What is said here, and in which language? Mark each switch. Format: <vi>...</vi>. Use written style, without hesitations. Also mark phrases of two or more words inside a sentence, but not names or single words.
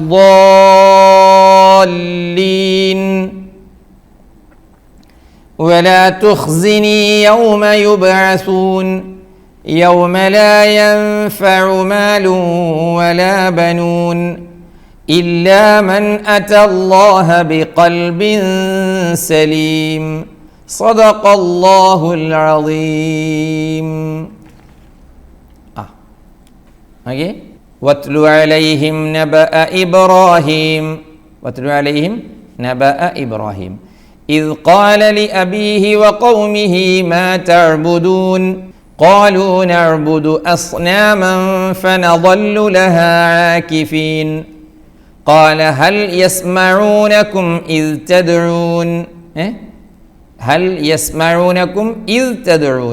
<ar>الضالين ولا تخزني يوم يبعثون يوم لا ينفع مال ولا بنون إلا من أتى الله بقلب سليم صدق الله العظيم. ഓക്കെ, واتل عليهم نبأ إبراهيم. واتل عليهم نبأ إبراهيم إذ قال لأبيه وقومه ما تعبدون قالوا نعبد أصناما فنظل لها عاكفين قال هل يسمعونكم إذ تدعون هل يسمعونكم إذ تدعون</ar>